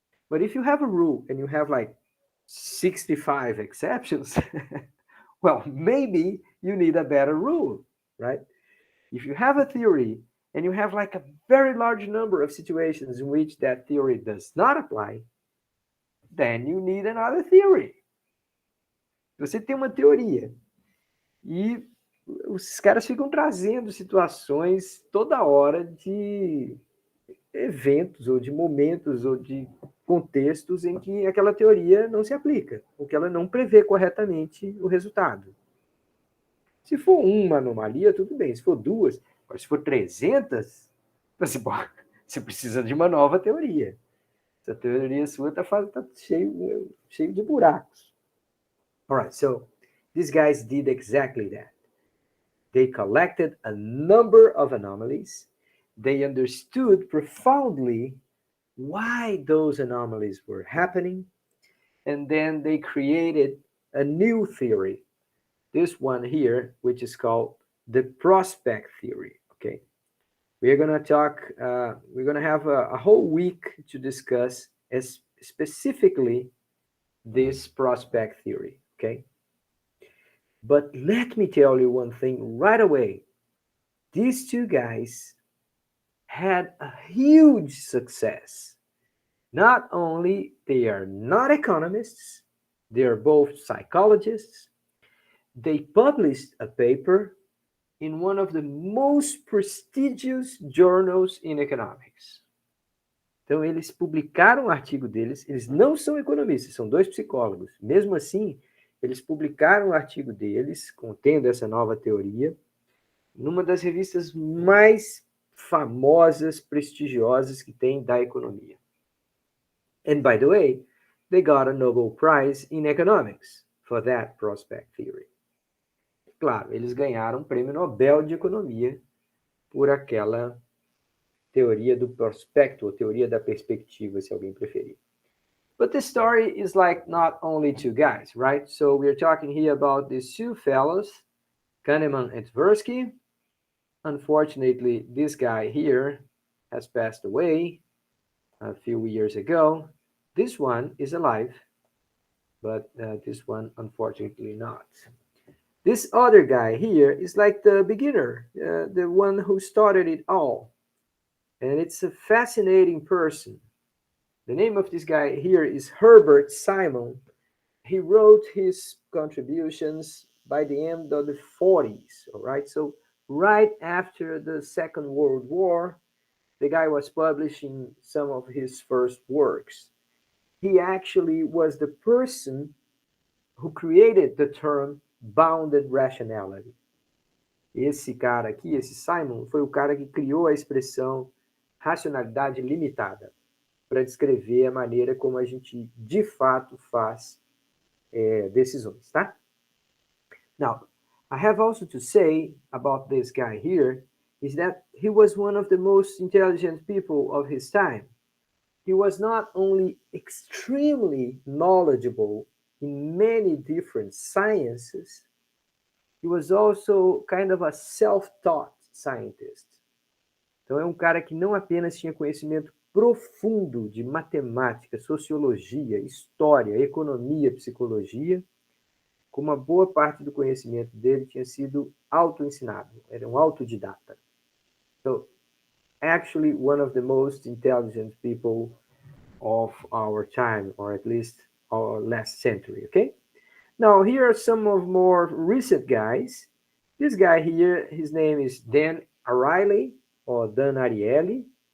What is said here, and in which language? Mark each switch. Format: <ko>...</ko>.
<en>But if you have a rule and you have like 65 exceptions, well, maybe you need a better rule, right? If you have a theory and you have like a very large number of situations in which that theory does not apply, then you need another theory.</en> <pt>Você tem uma teoria e os caras ficam trazendo situações toda hora de eventos ou de momentos ou de contextos em que aquela teoria não se aplica, ou que ela não prevê corretamente o resultado. Se for uma anomalia, tudo bem. Se for duas, mas se for 300, você precisa de uma nova teoria. Essa teoria sua tá cheio de buracos.</pt> <en>All right, so these guys did exactly that. They collected a number of anomalies. They understood profoundly why those anomalies were happening, and then they created a new theory. This one here, which is called the prospect theory. Okay, we're gonna talk. We're gonna have a whole week to discuss as specifically this prospect theory. Okay, but let me tell you one thing right away. These two guys had a huge success. Not only they are not economists, they are both psychologists. They published a paper in one of the most prestigious journals in economics.</en> <pt>Então, eles publicaram um artigo deles, eles não são economistas, são dois psicólogos. Mesmo assim, eles publicaram o artigo deles, contendo essa nova teoria, numa das revistas mais famosas, prestigiosas que tem da economia.</pt> <en>And by the way, they got a Nobel Prize in Economics for that prospect theory.</en> <pt>Claro, eles ganharam um prêmio Nobel de Economia por aquela teoria do prospecto, ou teoria da perspectiva, se alguém preferir.</pt> <en>But the story is like not only two guys, right? So we're talking here about these two fellows, Kahneman and Tversky. Unfortunately, this guy here has passed away a few years ago. This one is alive, but this one unfortunately not. This other guy here is like the beginner, the one who started it all. And it's a fascinating person. The name of this guy here is Herbert Simon. He wrote his contributions by the end of the 40s, all right? So right after the Second World War, the guy was publishing some of his first works. He actually was the person who created the term bounded rationality.</en> <pt>Esse cara aqui, esse Simon, foi o cara que criou a expressão racionalidade limitada para descrever a maneira como a gente de fato faz decisões, tá?</pt> <en>Now, I have also to say about this guy here is that he was one of the most intelligent people of his time. He was not only extremely knowledgeable in many different sciences, he was also kind of a self-taught scientist.</en> <pt>Então é um cara que não apenas tinha conhecimento profundo de matemática, sociologia, história, economia, psicologia, como uma boa parte do conhecimento dele tinha sido auto-ensinado, era um autodidata.</pt> <en>So, actually one of the most intelligent people of our time, or at least our last century, okay? Now, here are some of more recent guys. This guy here, his name is Dan Ariely, or Dan Ariely.</en>